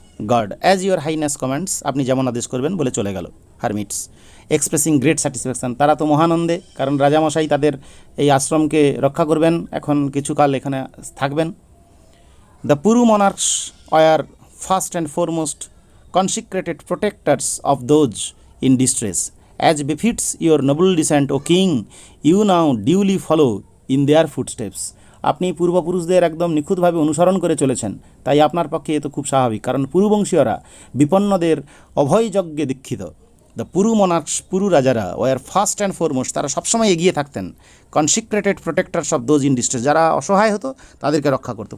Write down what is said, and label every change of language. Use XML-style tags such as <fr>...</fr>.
<bn>Guard,</bn> <en>as your highness comments,</en> <bn>আপনি যেমন আদেশ করবেন বলে চলে গেল।</bn> <en>hermits expressing great satisfaction,</en> <bn>তারা তো মহানন্দে, কারণ রাজামশাই তাদের এই আশ্রমকে রক্ষা করবেন, এখন কিছুকাল এখানে থাকবেন।</bn> <en>The Puru monarchs were first and foremost consecrated protectors of those in distress. As befits your noble descent, O king, you now duly follow in their footsteps.</en> <bn>আপনি পূর্বপুরুষদের একদম নিখুঁতভাবে অনুসরণ করে চলেছেন, তাই আপনার পক্ষে এ তো খুব স্বাভাবিক, কারণ পুরুবংশীয়রা বিপন্নদের অভয়যজ্ঞে দীক্ষিত।</bn> <en>the Puru monarchs,</en> <bn>পুরু রাজারা,</bn> <en>were first and foremost,</en> <bn>তারা সবসময় এগিয়ে থাকতেন।</bn> <en>consecrated protectors of those in distress,</en> <bn>যারা অসহায় হতো তাদেরকে রক্ষা করতো।</bn>